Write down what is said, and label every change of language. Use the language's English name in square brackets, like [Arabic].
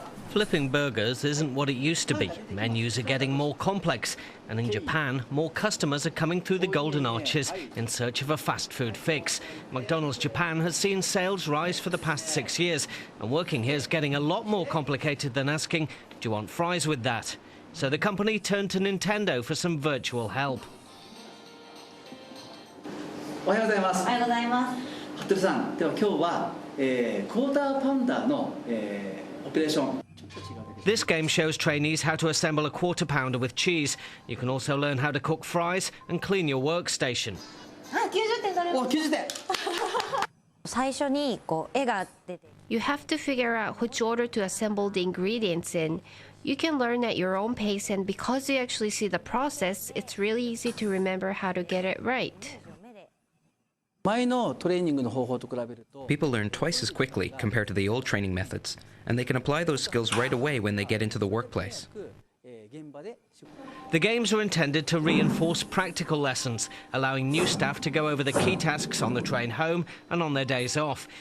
[English] Flipping burgers isn't what it used to be. Menus are getting more complex, and in Japan, more customers are coming through the golden arches in search of a fast food fix. McDonald's Japan has seen sales rise for the past 6 years, and working here is getting a lot more complicated than asking, do you want fries with that? So the company turned to Nintendo for some virtual help. [Japanese] おはようございます。おはようございます。服部さん、では今日は、クォーターパウンダーの、オペレーション。 [English] This game shows trainees how to assemble a quarter pounder with cheese. You can also learn how to cook fries and clean your workstation. [Japanese] 90点取れます。お、90点。最初にこう絵が出て [English] You have to figure out which order to assemble the ingredients in. You can learn at your own pace, and because you actually see the process, it's really easy to remember how to get it right. [Japanese] 前のトレーニングの方法と比べると [English] People learn twice as quickly compared to the old training methods, and they can apply those skills right away when they get into the workplace. The games are intended to reinforce practical lessons, allowing new staff to go over the key tasks on the train home and on their days off.